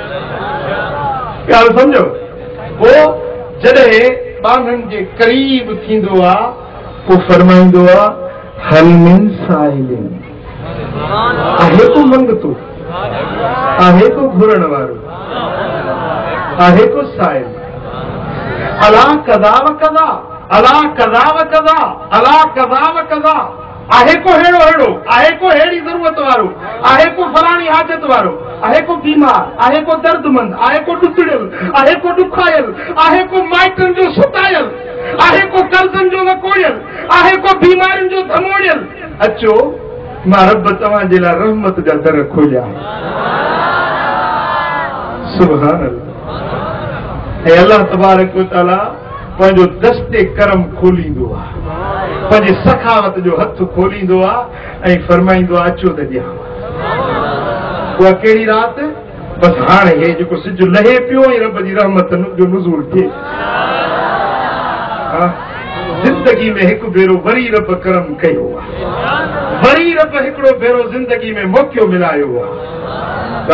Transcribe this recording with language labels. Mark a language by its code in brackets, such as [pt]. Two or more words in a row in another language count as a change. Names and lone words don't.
[sd] ॻाल्हि सम्झो पोइ जॾहिं बाननि जे करीब थींदो आहे पोइ फरमाईंदो आहे [ar] هل من سائل [sd] आहे को मंगतो आहे को घुरण वारो आहे को साइल [ar] ألا كذا وكذا ألا كذا وكذا ألا كذا وكذا [sd] आहे को हेड़ो हेड़ो आहे को हेड़ी ज़रूरत वारो आहे को फलाणी हाजत वारो आहे को बीमार आहे को दर्दमंद आहे को डुकड़ियल आहे को डुखायल आहे को माइटनि जो सुतायल आहे को कर्ज़नि जो वकोड़ियल आहे को बीमारियुनि जो धमोड़ियल अचो मां रब तव्हांजे लाइ रहमत जा दर खोलिया। [ar] سبحان الله. [sd] ऐं [ar] الله تبارك وتعالى [sd] पंहिंजो दस्ते करम खोलींदो आहे पंहिंजे सखावत जो हथ खोलींदो आहे ऐं फरमाईंदो आहे अचो त ॾियां। उहा कहिड़ी राति बसि हाणे हे जेको सिज लहे पियो ऐं रब जी रहमत जो नुज़ूल थिए। ज़िंदगी में हिकु भेरो वरी रब करम कयो आहे वरी रब हिकिड़ो भेरो ज़िंदगी में मौक़ो मिलायो आहे।